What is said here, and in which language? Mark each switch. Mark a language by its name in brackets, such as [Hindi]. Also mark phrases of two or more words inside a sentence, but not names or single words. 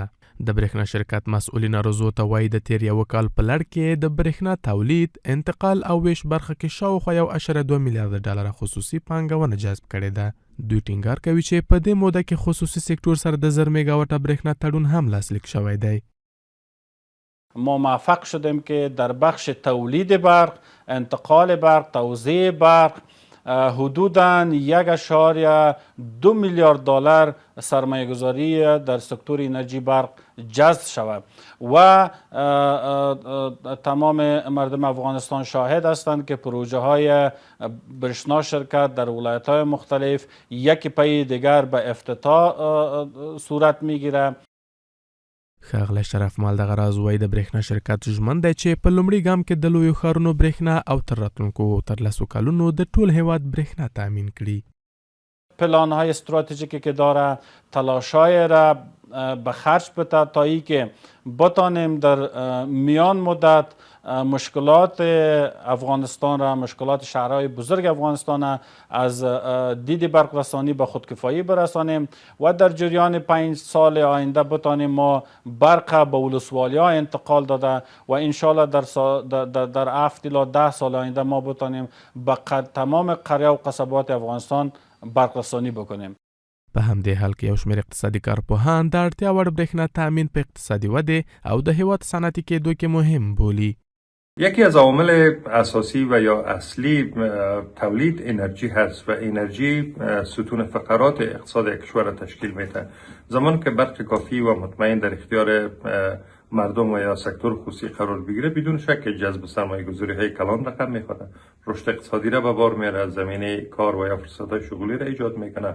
[Pashto] د برېښنا شرکت مسؤلین روزو ته وایي د تیر یو کال په لړ کې د برېښنا تولید، انتقال او ویش برخه کې شاوخوا 1.2 میلیارد ډالر خصوصي پانګونه جذب کړې ده. دوی ټینګار کوي چې په دې موده کې خصوصي سکتور سره د 1000 میگاواټه برېښنا تړون هم لاسلیک شوی دی. [Persian] ما موفق شدیم که در بخش تولید برق، انتقال برق، توزیع برق حدوداً 1.2 میلیارد دلار سرمایه گذاری در سکتور انرژی برق جذب شود و تمام مردم افغانستان شاهد هستند که پروژه های برشنا شرکت در ولایت های مختلف یکی پی دیگر به افتتاح صورت میگیره. [Pashto] ښاغلی شرف مال دغه راز وایي د برېښنا شرکت ژمن دی چې په لومړي ګام کې د لویو ښارونو برېښنا او تر راتلونکو 13 کلونو د ټول هیواد برېښنا تامین کړي. [Persian] پلان های استراتژیکی که داره تلاشای را به خرج بده تا ای که بتانیم در میان مدت مشکلات افغانستان را، مشکلات شهرهای بزرگ افغانستان را از دید برق رسانی به خودکفایی برسانیم و در جریان 5 سال آینده بتانیم ما برق به ولسوالی ها انتقال داده و انشالله در 7 الی 10 سال آینده ما بتانیم به تمام قریه و قصبات افغانستان برق رسانی بکنیم. [Pashto] په همدې حال کې یو شمېر اقتصادي کارپوهان د اړتیا وړ برېښنا تأمین په اقتصادي ودې او د هیواد صنعتي کېدو کې مهم بولي. [Persian] یکی از عوامل اساسی و یا اصلی تولید انرژی هست و انرژی ستون فقرات اقتصاد کشور را تشکیل میده. زمان که برق کافی و مطمئن در اختیار مردم و یا سکتور خصوصی قرار بگیره بدون شک که جذب سرمایه گذاری های کلان رقم میخوره، رشد اقتصادی را به بار میاره، زمینه کار و یا فرصت های شغلی را ایجاد میکنه.